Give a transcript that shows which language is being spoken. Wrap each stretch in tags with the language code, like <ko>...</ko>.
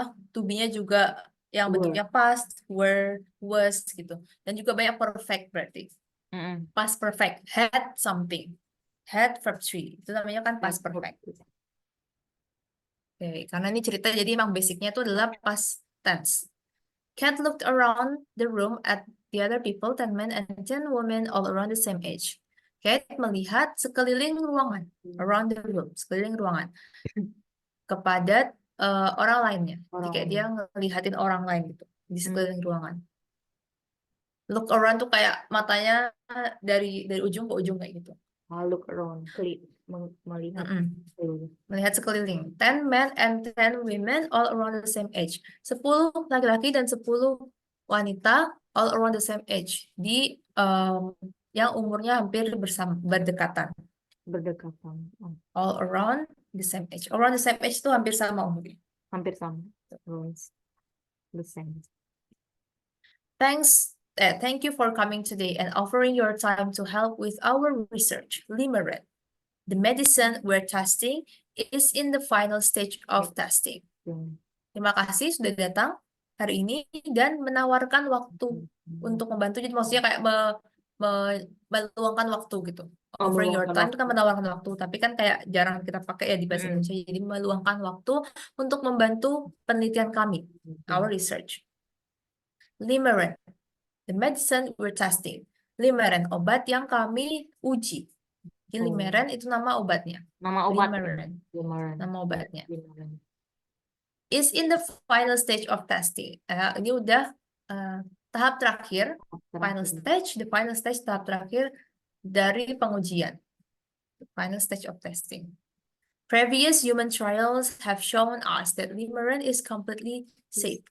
<id>to be-nya juga yang bentuknya past, were, was gitu. Dan juga banyak perfect berarti.</id> <en>Past perfect, had something. Had verb 3.</en> <id>Itu namanya kan past perfect. Oke, karena ini cerita jadi emang basicnya itu adalah past tense.</id> <en>Cat looked around the room at the other people, 10 men and 10 women all around the same age.</en> <id>Cat melihat sekeliling ruangan,</id> <en>around the room,</en> <id>sekeliling ruangan, kepada orang lainnya. Jadi kayak dia ngelihatin orang lain gitu, di sekeliling ruangan. Look around tuh kayak matanya dari ujung ke ujung kayak gitu.</id> <en>Look around,</en> <id>melihat. Melihat sekeliling.</id> <en>10 men and 10 women all around the same age.</en> <id>10 laki-laki dan 10 wanita</id> <en>all around the same age.</en> <id>Di yang umurnya hampir berdekatan. Berdekatan.</id> <en>All around the same age. All around the same age</en> <id>itu hampir sama umurnya. Hampir sama.</id> <en>The same. Thank you for coming today and offering your time to help with our research. Limerence. The medicine we're testing is in the final stage of testing.</en> <id>Terima kasih sudah datang hari ini dan menawarkan waktu untuk membantu. Jadi maksudnya kayak meluangkan waktu gitu.</id> <en>Offering your time</en> <id>itu kan menawarkan waktu, tapi kan kayak jarang kita pakai ya di bahasa Indonesia. Jadi meluangkan waktu untuk membantu penelitian kami,</id> <en>our research.</en> <id>Limerence.</id> <en>The medicine we're testing.</en> <id>Limerence, obat yang kami uji. Jadi Limerence itu nama obatnya. Nama obat. Limerence. Nama obatnya. Limerence.</id> <en>Is in the final stage of testing.</en> <id>Ini udah tahap terakhir.</id> <en>Final stage, the final stage</en> <id>tahap terakhir dari pengujian.</id> <en>The final stage of testing. Previous human trials have shown us that Limerence is completely safe.</en>